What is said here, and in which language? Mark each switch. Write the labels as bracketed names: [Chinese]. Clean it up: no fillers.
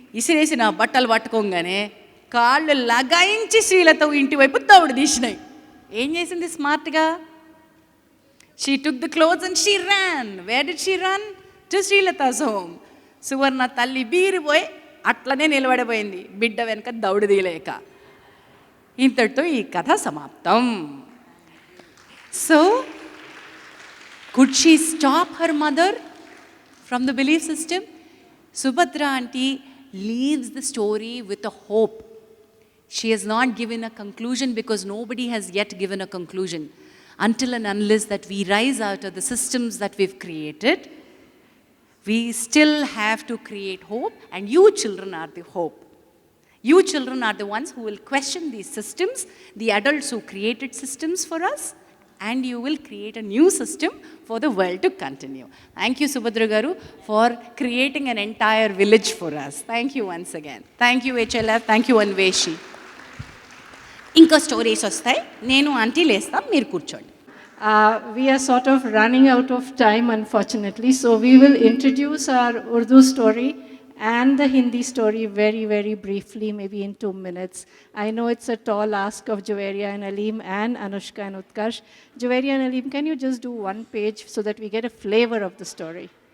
[Telugu] ఇసిరేసిన బట్టలు పట్టుకోగానే కాళ్ళు లగాయించి శ్రీలత ఇంటి వైపు దౌడు తీసినాయి. ఏం చేసింది స్మార్ట్గా? [English] She took the clothes and she ran. Where did she run? To Srilatha's home. [Telugu] సువర్ణ తల్లి బీరిపోయి అట్లనే నిలబడిపోయింది, బిడ్డ వెనక దౌడు తీయలేక. ఇంతటితో ఈ కథ సమాప్తం. [English] So could she stop her mother from the belief system? Subhadra aunty leaves the story with a hope. She has not given a conclusion because nobody has yet given a conclusion. Until and unless that we rise out of the systems that we've created, we still have to create hope, and you children are the hope. You children are the ones who will question these systems, the adults who created systems for us, and you will create a new system for the world to continue. Thank you, Subhadra Garu, for creating an entire village for us. Thank you once again. Thank you, HLF. Thank you, Anveshi. [Telugu] ఇంకా stories వస్తాయి, నేను aunty లేస్తాం, మీరు కూర్చోండి. [English] We are sort of running out of time, unfortunately, so we will introduce our Urdu story and the Hindi story very, very briefly, maybe in 2 minutes. I know it's a tall ask of Javeria and Aleem and Anushka and Utkarsh. Javeria and Aleem, can you just do one page so that we get a flavor of the story?